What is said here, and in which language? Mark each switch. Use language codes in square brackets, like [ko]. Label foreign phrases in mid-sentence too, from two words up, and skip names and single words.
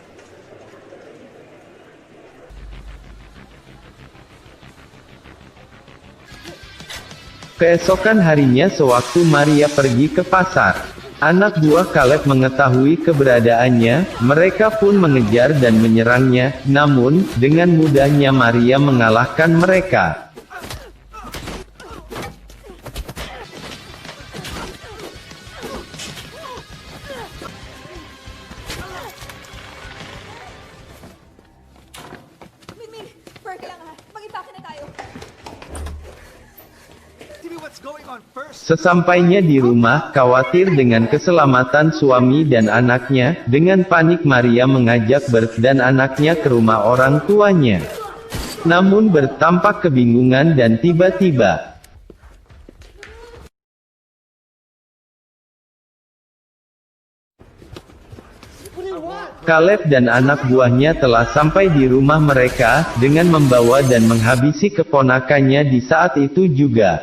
[id] Keesokan harinya sewaktu Maria pergi ke pasar, anak buah Caleb mengetahui keberadaannya, mereka pun mengejar dan menyerangnya, namun, dengan mudahnya Maria mengalahkan mereka. [tl] Min, Perk lang ha. Mag-impake na tayo. [id] Sesampainya di rumah, khawatir dengan keselamatan suami dan anaknya, dengan panik Maria mengajak Bert dan anaknya ke rumah orang tuanya. Namun Bert tampak kebingungan dan tiba-tiba Caleb dan anak buahnya telah sampai di rumah mereka, dengan membawa dan menghabisi keponakannya di saat itu juga.